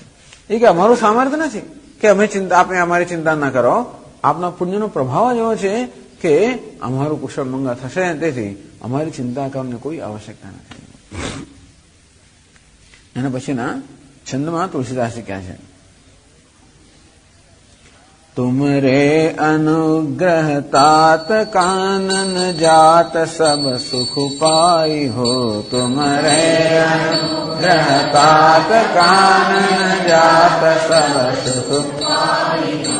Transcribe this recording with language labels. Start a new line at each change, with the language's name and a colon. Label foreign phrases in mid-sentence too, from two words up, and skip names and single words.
Gujarati: એ કે અમારું સામર્થ્ય નથી કે આપણે અમારી ચિંતા ના કરો. આપના પુણ્યનો પ્રભાવ જ એવો છે કે અમારું કુશળ મંગળ થશે, તેથી અમારી ચિંતા કરવાની કોઈ આવશ્યકતા નથી. એના પછીના છંદમાં તુલસીદાસજી કહે છે,
Hindi: तुमरे अनुग्रह तात कानन जात सब सुख पाई हो. तुमरे अनुग्रह तात कानन जात सब सुख पाई हो.